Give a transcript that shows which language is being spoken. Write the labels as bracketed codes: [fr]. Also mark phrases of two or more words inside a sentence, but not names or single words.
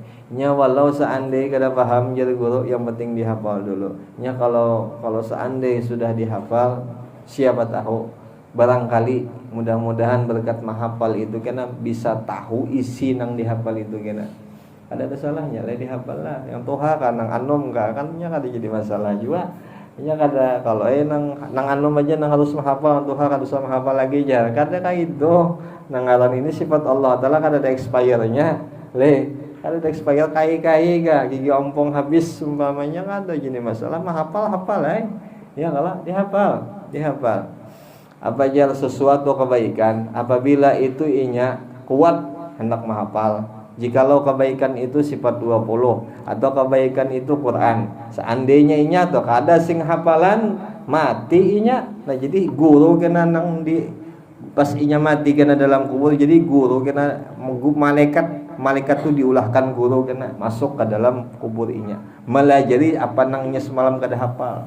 [bjn] Nya walau seandainya kada paham jadi guru, yang penting dihafal dulu. Nya kalau seandainya sudah dihafal, siapa tahu barangkali mudah-mudahan berkat menghafal itu kena bisa tahu isi nang dihafal itu kena. Ada salahnya lah dihafal lah. Yang toha kan nang anom kan nya kada jadi masalah juga. Nya kada kalau nang anom aja nang harus menghafal, toha kada usah menghafal lagi jar. Kada kayak itu. Nang ngaran ini sifat Allah Taala kada ada expire-nya. Kada ada expire kai-kai ga gigi ompong habis umpamanya kada jadi masalah menghafal ya kalau dihafal. Apa aja sesuatu kebaikan apabila itu inya kuat hendak menghafal. Jikalau kebaikan itu sifat 20 atau kebaikan itu Quran, seandainya inya atau kada sing hafalan mati inya. Nah jadi guru kena nang di pas inya mati kena dalam kubur, jadi guru kena malaikat tu diulahkan guru kena masuk ke dalam kubur inya melajari apa nangnya semalam kada hafal.